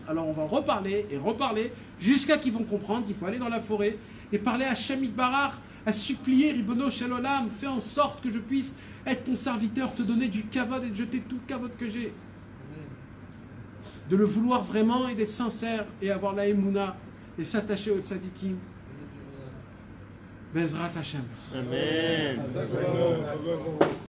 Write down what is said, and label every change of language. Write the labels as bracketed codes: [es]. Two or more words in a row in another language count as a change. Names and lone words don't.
[fr] Alors on va reparler et reparler jusqu'à qu'ils vont comprendre qu'il faut aller dans la forêt et parler à Shamit Barar, à supplier [he] ריבונו של עולם, [fr] fais en sorte que je puisse être ton serviteur, te donner du kavod et de jeter tout le kavod que j'ai. De le vouloir vraiment et d'être sincère et avoir la émouna et s'attacher au tzadikim. [he] בעזרת השם. Amen. Amen.